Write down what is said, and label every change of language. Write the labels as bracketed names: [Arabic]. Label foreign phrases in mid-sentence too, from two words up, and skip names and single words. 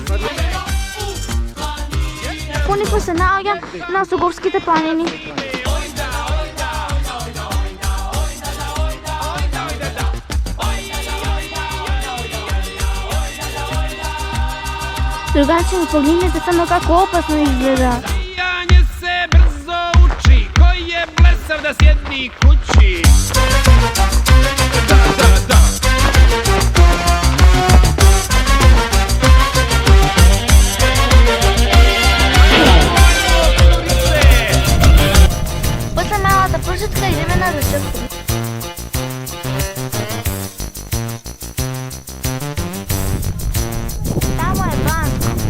[Macedonian] Пониква се наоѓам на Соговските планини. Другарчиња, погледнете само како опасно изгледа. [Serbian] Janje se brzo uči, ko je blesav da sjedi kući. Da. [Macedonian] После малата прошетка идеме на ручевку. Тамо е банка.